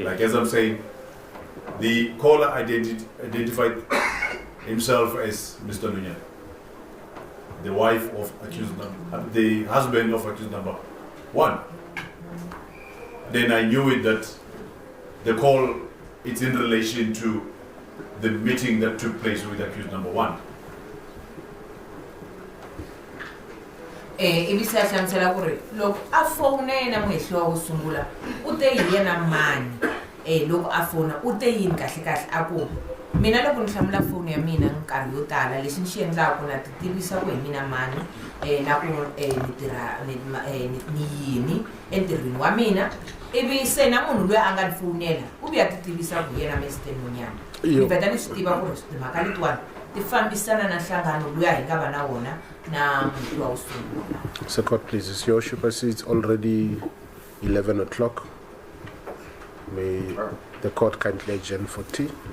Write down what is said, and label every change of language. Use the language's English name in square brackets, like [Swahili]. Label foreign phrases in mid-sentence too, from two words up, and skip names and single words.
[English] Like as I'm saying, the caller identified himself as Mr. Nonyane, the wife of accused number, the husband of accused number 1. Then I knew it that the call is in relation to the meeting that took place with accused number 1. [Tsonga] Ivi se a hlamusela ku ri loko a fona yena muhehliwa wo sungula u te hi yena mani loko a fona u te yini kahle kahle a ku mina loko ni hlamula foni ya mina nkarhi yo tala lexi ni xi endlaku na ti tivisa ku hi mina mani na ku ni tirha ni yini entirhweni wa mina ivi se na munhu loyi a nga ni fonela u vi a ti tivisa ku yena Mr. Nonyane ni vheta ni swi tiva ku ri timhaka letiwani ti fambisana na nhlangano loyi a hi nga va na wona na muhehliwa wo sungula. [English] Sir Court, please. It's your worship. I see it's already 11 o'clock. May the court kindly adjourn for tea.